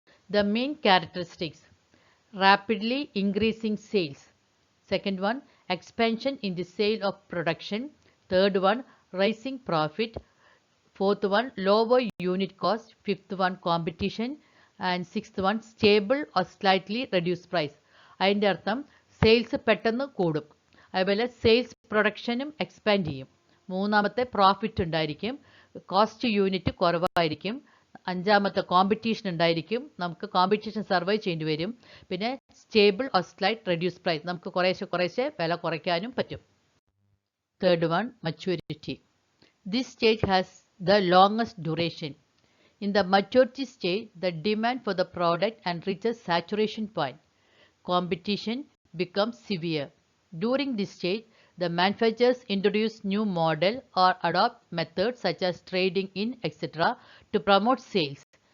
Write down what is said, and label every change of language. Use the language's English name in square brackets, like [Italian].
[English] The main characteristics: rapidly increasing sales. Second one, expansion in the sale of production. Third one, rising profit. Fourth one, lower unit cost. Fifth one, competition. And sixth one, stable or slightly reduced price. [Malayalam] അതിൻ്റെ അർത്ഥം sales പെട്ടെന്ന് കൂടും, അതുപോലെ sales പ്രൊഡക്ഷനും expand ചെയ്യും. മൂന്നാമത്തെ profit ഉണ്ടായിരിക്കും, cost unit കുറവായിരിക്കും. അഞ്ചാമത്തെ കോമ്പറ്റീഷൻ ഉണ്ടായിരിക്കും, നമുക്ക് കോമ്പറ്റീഷൻ സർവൈവ് ചെയ്യേണ്ടി വരും. പിന്നെ [English] stable or slight reduce price, [Malayalam] നമുക്ക് കുറേശ്ശെ വില കുറയ്ക്കാനും പറ്റും. [English] Third one, maturity. This stage has the longest duration. In the maturity stage, the demand for the product and reaches saturation point. Competition becomes severe. During this stage, the manufacturers introduce new model or adopt methods such as trading in, etc. to promote sales.